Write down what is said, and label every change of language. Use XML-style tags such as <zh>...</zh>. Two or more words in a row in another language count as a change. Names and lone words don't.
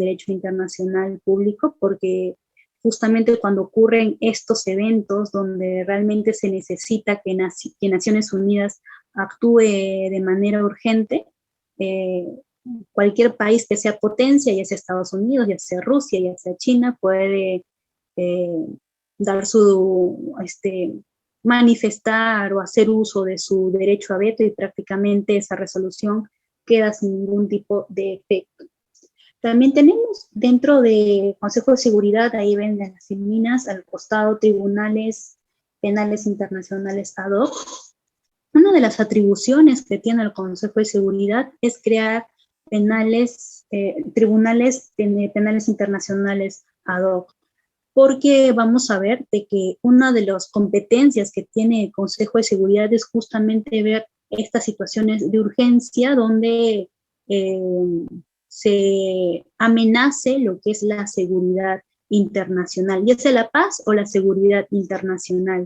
<es>derecho internacional público, porque justamente cuando ocurren estos eventos donde realmente se necesita que Naciones Unidas actúe de manera urgente, cualquier país que sea potencia, ya sea Estados Unidos, ya sea Rusia, ya sea China, puede eh, dar manifestar o hacer uso de su derecho a veto y prácticamente esa resolución queda sin ningún tipo de efecto. También tenemos dentro del Consejo de Seguridad, ahí ven las minas, al costado tribunales penales internacionales</es> <la>ad hoc.</la> <es>Una de las atribuciones que tiene el Consejo de Seguridad es crear tribunales penales internacionales</es> <la>ad hoc,</la> <es>porque vamos a ver de que una de las competencias que tiene el Consejo de Seguridad es justamente ver estas situaciones de urgencia donde se amenace lo que es la seguridad internacional, ya sea la paz o la seguridad internacional.</es>